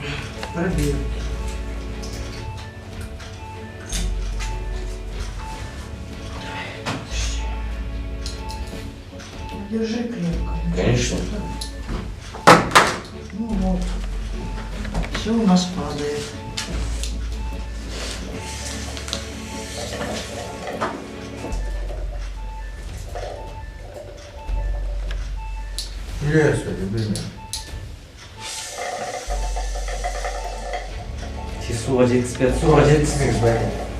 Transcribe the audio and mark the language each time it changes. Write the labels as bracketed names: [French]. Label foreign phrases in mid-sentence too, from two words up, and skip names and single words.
[Russian] Пробел. Держи крепко. Конечно. Ну вот. Все у нас падает. [Gagauz] Biliyorsun bilmiyorum. [Kazakh] Siz suga жеткізбей, суға жеткізсеңіз бәрі.